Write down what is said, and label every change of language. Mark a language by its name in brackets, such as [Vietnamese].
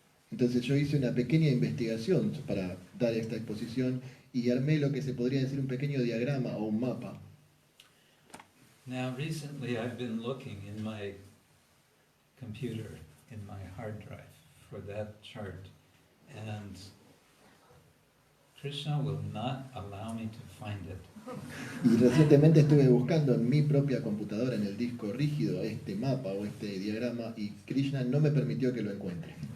[Spanish] Entonces yo hice una pequeña investigación para dar esta exposición y armé lo que se podría decir un pequeño diagrama o un mapa. [English] Now recently I've been looking in my computer, in my hard drive, for that chart, and Krishna will not allow me to find it. [Spanish] Y recientemente estuve buscando en mi propia computadora, en el disco rígido, este mapa o este diagrama y Krishna no me permitió que lo encuentre.